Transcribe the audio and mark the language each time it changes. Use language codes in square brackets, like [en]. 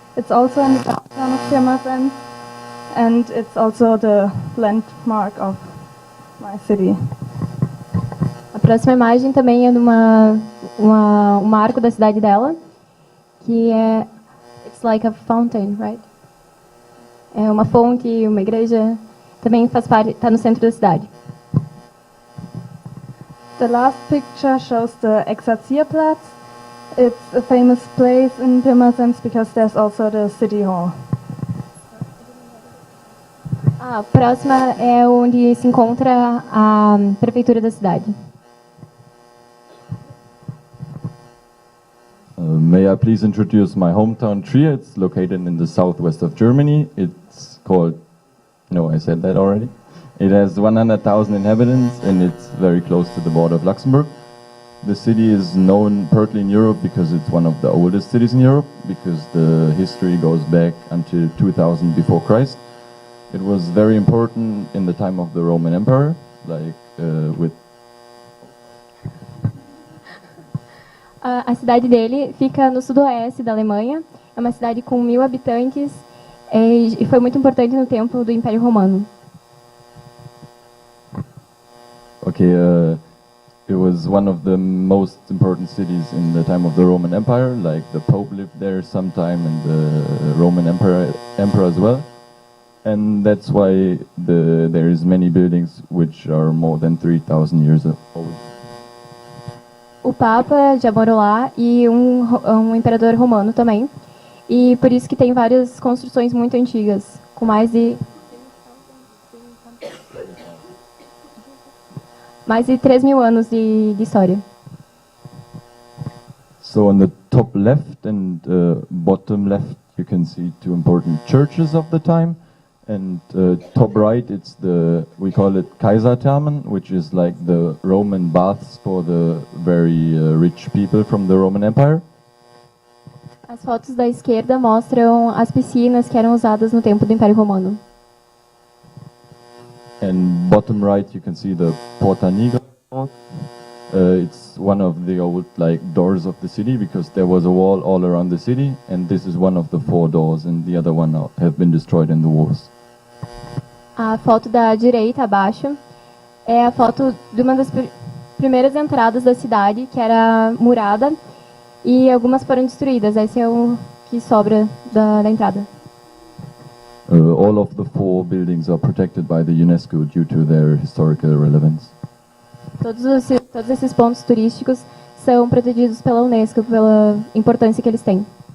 [en] It's also in the downtown of Pirmasens, and it's also the landmark of my city. [pt] A próxima imagem também é de um marco da cidade dela, que é [en] it's like a fountain, right? [pt] É uma fonte, uma igreja, também faz parte, está no centro da cidade. [en] The last picture shows the Exerzierplatz. It's a famous place in Pirmasens because there's also the city hall. [pt] A próxima é onde se encontra a prefeitura da cidade. [en] May I please introduce my hometown Trier? It's located in the southwest of Germany. It's called, no, I said that already. It has 100,000 inhabitants and it's very close to the border of Luxembourg. The city is known partly in Europe because it's one of the oldest cities in Europe, because the history goes back until 2000 before Christ. It was very important in the time of the Roman Empire, like with... [pt] A cidade dele fica no sudoeste da Alemanha, é uma cidade com 1.000 habitantes e foi muito importante no tempo do Império Romano. [en] Okay, it was one of the most important cities in the time of the Roman Empire, like the Pope lived there sometime and the Roman Emperor as well. And that's why there is many buildings which are more than 3,000 years old. [pt] O Papa já morou lá e um imperador romano também. E por isso que tem várias construções muito antigas, com mais de 3.000 anos de história. [en] So on the top left and bottom left you can see two important churches of the time. And top right, we call it Kaiserthermen, which is like the Roman baths for the very rich people from the Roman Empire. [pt] As fotos da esquerda mostram as piscinas que eram usadas no tempo do Império Romano. [en] And bottom right, you can see the Porta Nigra. It's one of the old doors of the city, because there was a wall all around the city, and this is one of the 4 doors, and the other one have been destroyed in the wars. [pt] A foto da direita abaixo é a foto de uma das primeiras entradas da cidade, que era murada, e algumas foram destruídas. Esse é o que sobra da entrada. [en] All of the 4 buildings are protected by the UNESCO due to their historical relevance. [pt] Todos esses pontos turísticos são protegidos pela UNESCO pela importância que eles têm.